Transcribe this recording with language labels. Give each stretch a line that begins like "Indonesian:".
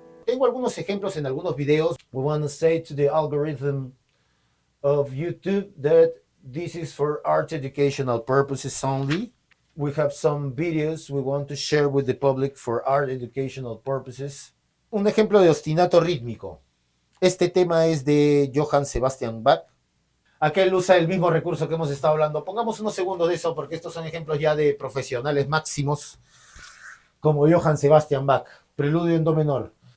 Spanish: tengo algunos ejemplos en algunos videos.
English: We want to say to the algorithm of YouTube that this is for art educational purposes only. We have some videos we want to share with the public for art educational purposes.
Spanish: Un ejemplo de ostinato rítmico. Este tema es de Johann Sebastian Bach. Aquel usa el mismo recurso que hemos estado hablando. Pongamos unos segundos de eso porque estos son ejemplos ya de profesionales máximos como Johann Sebastian Bach. Preludio en do menor.